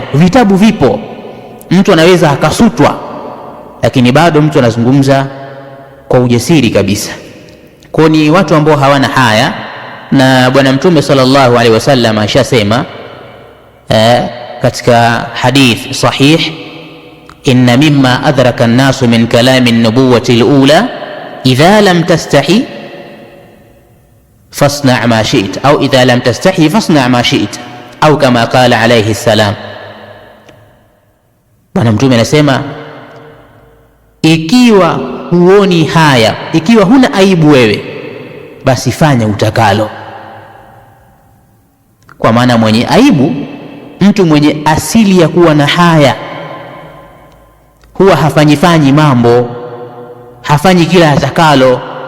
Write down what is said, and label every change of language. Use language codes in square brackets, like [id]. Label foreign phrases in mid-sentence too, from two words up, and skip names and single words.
[sw] Vitabu vipo, mtu anaweza akasutwa, lakini bado mtu anazungumza kwa ujasiri kabisa. Kwa ni watu ambao hawana haya, na Bwana Mtume [ar] صلى الله عليه وسلم [sw] ashasema katika [ar] حديث صحيح, إن مما أدرك الناس من كلام النبوة الأولى إذا لم تستح فاصنع ما شئت أو إذا لم تستح فاصنع ما شئت أو كما قال عليه السلام. [sw] Bwana Mtume anasema, ikiwa huoni haya, ikiwa huna aibu wewe, basi fanya utakalo. Kwa maana mwenye aibu, mtu mwenye asili ya kuwa na haya, huwa hafanyifanyi mambo, hafanyi kila atakalo.